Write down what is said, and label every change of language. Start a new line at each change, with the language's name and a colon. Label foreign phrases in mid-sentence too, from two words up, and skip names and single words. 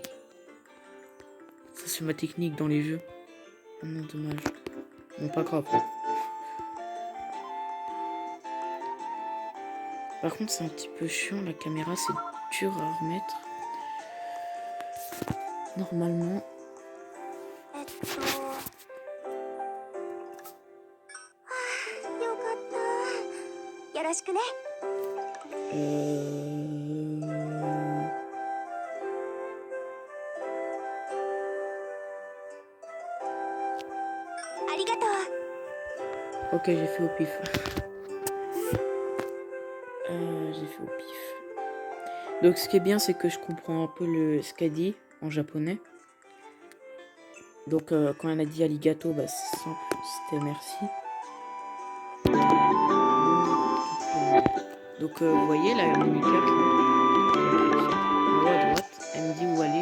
French: Ça, c'est ma technique dans les jeux. Oh non, dommage. Bon, pas grave. Par contre, c'est un petit peu chiant. La caméra, c'est dur à remettre. Normalement.
Japanese: よかったよろしくね ありがとう
French: Ok, j'ai fait au pif. J'ai fait au pif. Donc, ce qui est bien, c'est que je comprends un peu ce qu'elle dit en japonais. Donc, quand elle a dit arigato, bah, c'est simple, c'était merci. Donc, vous voyez la mini-carte là, en haut à droite, elle me dit où aller.